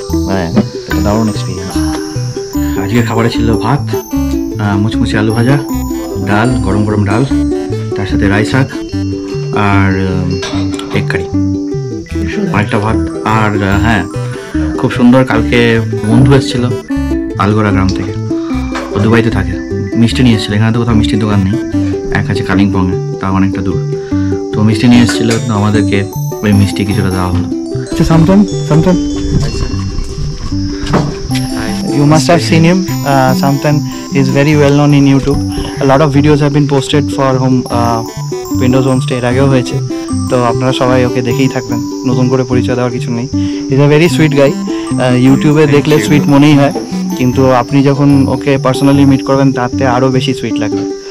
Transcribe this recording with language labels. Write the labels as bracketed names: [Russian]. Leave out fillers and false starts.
[Bangla] হ্যাঁ, এটা দারুণ এক্সপিরিয়েন্স। আজকের খাবারে ছিল ভাত, মুচমুচে আলু ভাজা, ডাল, গরম গরম ডাল, তার সাথে রাই শাক আর এগ কারি, অনেকটা ভাত। আর হ্যাঁ, খুব সুন্দর, কালকে বন্ধু এসেছিল আলগোড়া গ্রাম থেকে, ও দুবাইতে থাকে, মিষ্টি নিয়ে এসেছিলো। এখানে তো কোথাও মিষ্টির দোকান নেই, এক আছে কালিম্পংয়ে, তাও অনেকটা দূর। তো মিষ্টি নিয়ে এসেছিলো, তো আমাদেরকে ওই মিষ্টি কিছুটা দেওয়া হলো। [English] Samtan, you must have seen him. Samtan is very well known in YouTube. A lot of videos have been posted for home Windows Homestay [Bangla] এর আগেও হয়েছে, তো আপনারা সবাই ওকে দেখেই থাকবেন, নতুন করে পরিচয় দেওয়ার কিছু নেই। [English] is a very sweet guy, [Bangla] ইউটিউবে দেখলে সুইট মনেই হয়, কিন্তু আপনি যখন ওকে পার্সোনালি মিট করবেন তাতে আরও বেশি সুইট লাগবে।